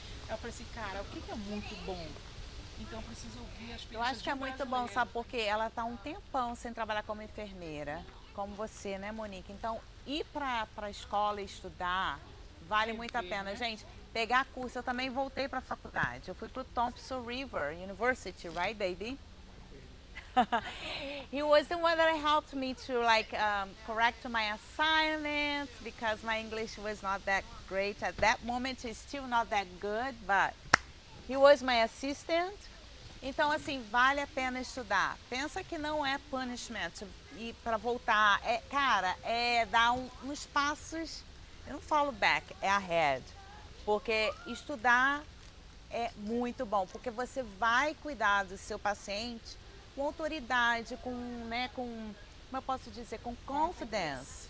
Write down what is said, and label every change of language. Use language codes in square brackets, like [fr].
[pt] Eu falei assim, cara, o que é muito bom? Então eu preciso ouvir as Eu acho que é muito bom, sabe? Porque ela tá um tempão sem trabalhar como enfermeira, como você, né, Monique? Então, ir para a escola e estudar vale muito a pena. né? Gente, pegar curso, eu também voltei para a faculdade. Eu fui para o Thompson River University, [en] right, baby? He was the one that helped me to correct my assignments because my English was not that great at that moment. It's still not that good, but he was my assistant. [pt] Então, assim, vale a pena estudar. Pensa que não é punishment e para voltar. Cara, é dar uns passos, eu não falo back, é ahead. Porque estudar é muito bom, porque você vai cuidar do seu paciente com autoridade, como eu posso dizer, com confidence.